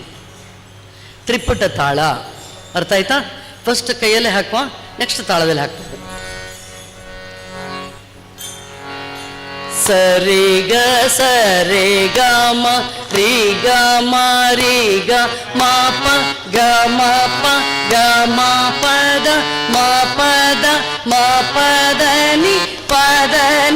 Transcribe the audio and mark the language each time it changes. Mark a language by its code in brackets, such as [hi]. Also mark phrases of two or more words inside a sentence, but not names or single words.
[kn] ತ್ರಿಪುಟ ತಾಳ ಅರ್ಥ ಆಯ್ತಾ? ಫಸ್ಟ್ ಕೈಯಲ್ಲೇ ಹಾಕುವ, ನೆಕ್ಸ್ಟ್ ತಾಳದಲ್ಲಿ ಹಾಕ್ತದೆ. ಸರಿ ಗ ಸರಿ ಗ ಮ ರೀ ಗ ಮ ರೀ ಗ ಮ ಪ ಗ ಮ ಪ ಗ ಮ ಪದ ಮ ಪದ ಮ ಪದ ನಿ ಪದ